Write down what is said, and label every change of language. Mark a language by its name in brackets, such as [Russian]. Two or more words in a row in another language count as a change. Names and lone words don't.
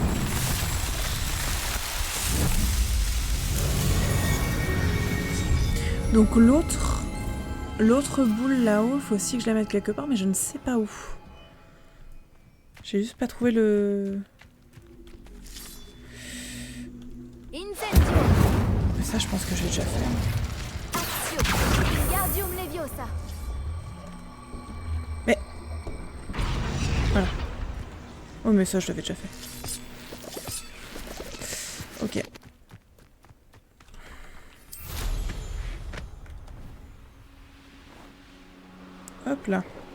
[French] Donc l'autre boule là-haut, il faut aussi que je la mette quelque part, mais je ne sais pas où. J'ai juste pas trouvé le... Incendio. Mais ça, je pense que j'ai déjà fait. Axio. Wingardium Leviosa. Mais... Voilà. Oh mais ça, je l'avais déjà fait. Ok. Hop là.